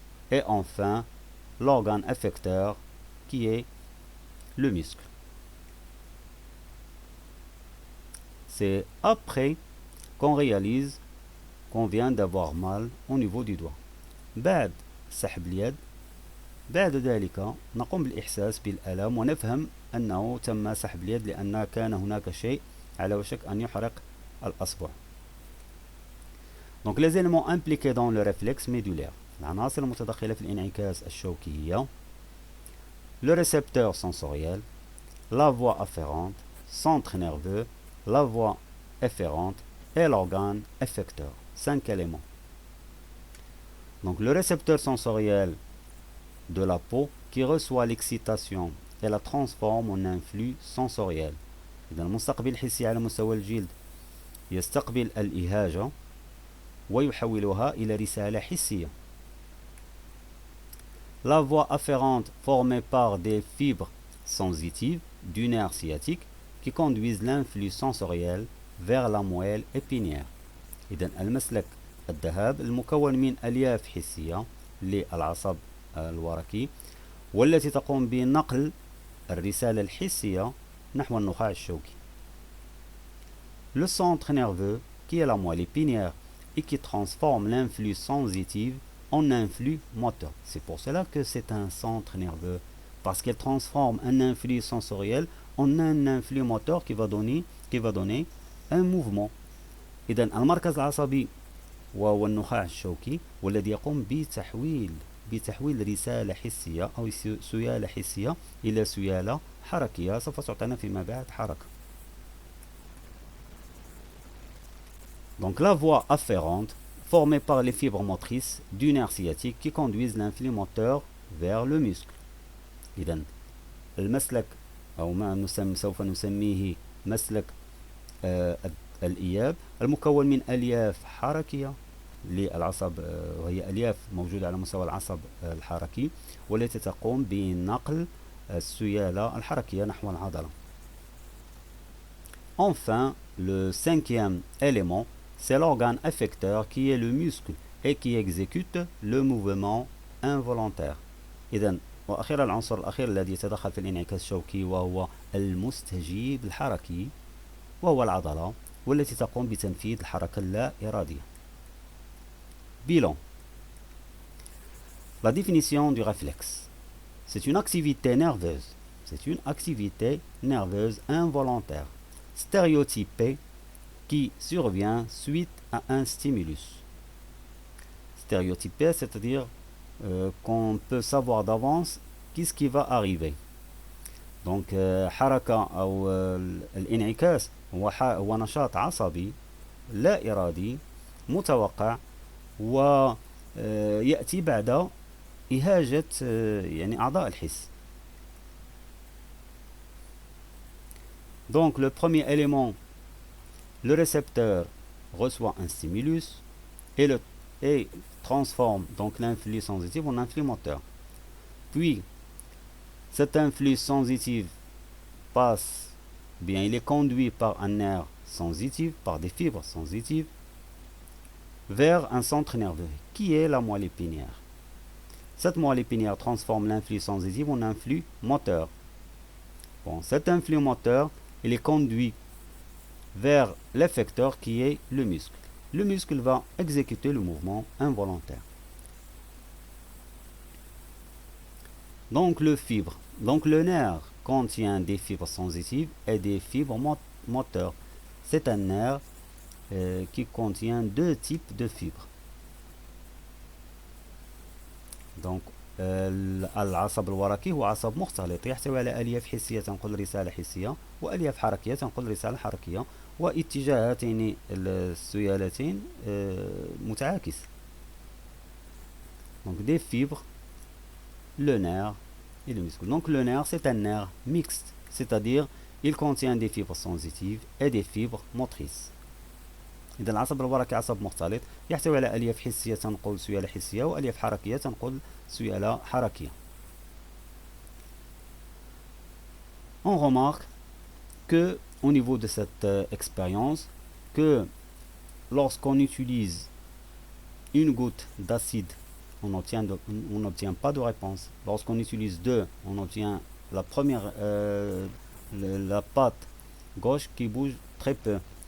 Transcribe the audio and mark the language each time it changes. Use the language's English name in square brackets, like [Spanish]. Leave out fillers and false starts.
[French] Et enfin, l'organe effecteur qui est le muscle. C'est après qu'on réalise qu'on vient d'avoir mal au niveau du doigt. [Arabic] بعد سحب اليد، بعد ذلك نقوم بالإحساس بالألم ونفهم أنه تم سحب اليد لأن كان هناك شيء على وشك أن يحرق الأصبع. [French] Donc les éléments impliqués dans le réflexe médulaire، [Arabic] العناصر المتدخلة في الانعكاس الشوكي هي [French] le récepteur sensoriel, la voie afférente, centre nerveux, la voie efférente et l'organe effecteur. 5 éléments. Donc le récepteur sensoriel de la peau qui reçoit l'excitation et la transforme en influx sensoriel. [Arabic] إذا المستقبل الحسي على مستوى الجلد يستقبل الإهاجة ويحولها إلى رسالة حسية. [French] La voie afférente formée par des fibres sensitives du nerf sciatique qui conduisent l'influx sensoriel vers la moelle épinière. [Arabic] إذن المسلك الذهاب المكون من ألياف حسية للعصب الورقي والتي تقوم بنقل الرسالة الحسية نحو النخاع الشوكي. [French] Le centre nerveux, qui est la moelle épinière et qui transforme l'influx sensitif en influx moteur. C'est pour cela que c'est un centre nerveux, parce qu'elle transforme un influx sensoriel en un influx moteur qui va donner un mouvement. [Arabic] إذن المركز العصبي وهو النخاع الشوكي والذي يقوم بتحويل رسالة حسية أو سيالة حسية إلى سيالة حركية سوف تعطينا فيما بعد حركة. [French] Donc la voie afférente formée par les fibres motrices du nerf sciatique qui conduisent l'influx moteur vers le muscle. [Arabic] إذن المسلك أو ما سوف نسميه مسلك الإياب المكون من ألياف حركية للعصب، وهي ألياف موجودة على مستوى العصب الحركي والتي تقوم بنقل السيالة الحركية نحو العضلة. [French] Enfin, le cinquième élément, c'est l'organe effecteur qui est le muscle et qui exécute le mouvement involontaire. [Arabic] إذن وأخيرا العنصر الأخير الذي يتدخل في الانعكاس الشوكي وهو المستجيب الحركي وهو العضلة والتي تقوم بتنفيذ الحركة اللا إرادية. [French] Bilan. La définition du réflexe. C'est une activité nerveuse. C'est une activité nerveuse involontaire, stéréotypée, qui survient suite à un stimulus. Stéréotypé, c'est-à-dire qu'on peut savoir d'avance qu'est-ce qui va arriver. [Arabic] Donc حركة أو الانعكاس هو نشاط عصبي لا إرادي متوقع ويأتي بعد إهاجة يعني أعضاء الحس. [French] Donc le premier élément, le récepteur reçoit un stimulus et transforme donc l'influx sensitif en influx moteur. Puis cet influx sensitif passe, bien il est conduit par un nerf sensitif, par des fibres sensitives, vers un centre nerveux, qui est la moelle épinière. Cette moelle épinière transforme l'influx sensitif en influx moteur. Bon, cet influx moteur, il est conduit vers l'effecteur qui est le muscle. Le muscle va exécuter le mouvement involontaire. Donc le nerf contient des fibres sensitives et des fibres moteurs. C'est un nerf qui contient deux types de fibres. [Arabic] Donc العصب الورقي هو عصب مختلط يحتوي على ألياف حسية تنقل رسالة حسية وألياف حركية تنقل رسالة حركية واتجاهاتين السيالتين متعاكس. [French] Donc des fibres, le nerf et le muscle. Donc le nerf c'est un nerf mixte, c'est-à-dire il contient des fibres sensitives et des fibres motrices. [Arabic] إذا العصب الورقي عصب مختلط يحتوي على ألياف حسية تنقل سيالة حسية وألياف حركية تنقل سيالة حركية. [French] On remarque que au niveau de cette expérience que lorsqu'on utilise une goutte d'acide on n'obtient pas de réponse. Lorsqu'on utilise deux, on obtient la première la patte gauche qui bouge très peu.